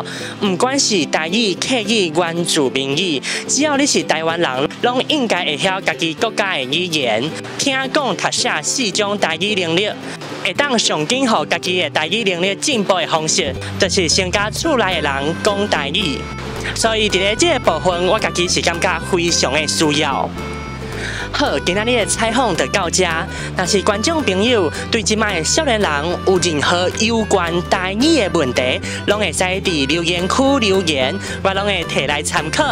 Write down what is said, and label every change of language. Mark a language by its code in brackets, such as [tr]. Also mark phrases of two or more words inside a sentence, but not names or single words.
[nan] 唔管是台语、客语、原住民语，只要你是台湾人，拢应该会晓家己国家的语言，听讲、读写4种台语能力，会当上紧互家己的台语能力进步的方式，就是先甲厝内的人讲台语。所以伫咧这个部分，我家己是感觉非常的需要。好，今仔日的采访就到这。若是观众朋友对即摆的少年人有任何有关台语的问题，拢会使伫留言区留言，我拢会摕来参考。